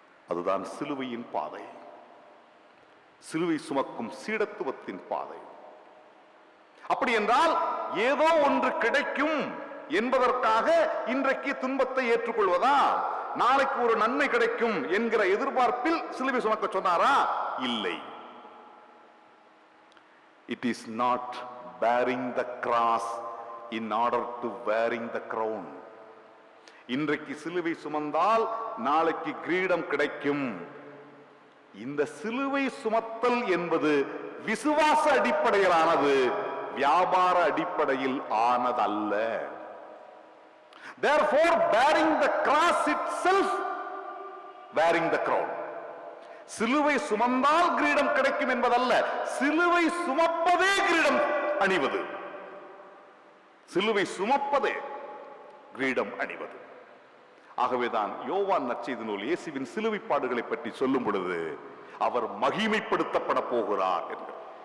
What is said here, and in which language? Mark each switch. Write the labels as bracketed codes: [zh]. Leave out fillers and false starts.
[ta] அதுதான் சிலுவையின் பாதை, சிலுவை சுமக்கும் சீடத்துவத்தின் பாதை. அப்படி என்றால் ஏதோ ஒன்று கிடைக்கும் என்பதற்காக இன்றைக்கு துன்பத்தை ஏற்றுக்கொள்வதா? நாளைக்கு ஒரு நன்மை கிடைக்கும் என்கிற எதிர்பார்ப்பில் சிலுவை சுமக்க சொன்னாரா? இல்லை. [en] It is not bearing the cross in order to wearing the crown. [ta] இன்றைக்கு சிலுவை சுமந்தால் நாளைக்கு கிரீடம் கிடைக்கும். இந்த சிலுவை சுமத்தல் என்பது விசுவாச அடிப்படையிலானது, வியாபார அடிப்படையில் ஆனதல்ல. [en] Therefore, bearing the cross itself, wearing the crown. [ta] சிலுவை சுமந்தால் கிரீடம் கிடைக்கும் என்பதல்ல, சிலுவை சுமப்பதே கிரீடம் அணிவது. சிலுவை சுமப்பதே கிரீடம் அணிவது. ஆகவேதான் யோவான் நற்செய்தி நூல் இயேசுவின் சிலுவை பாடுகளை பற்றி சொல்லும் பொழுது அவர் மகிமைப்படுத்தப்பட போகிறார் என்கிறார்.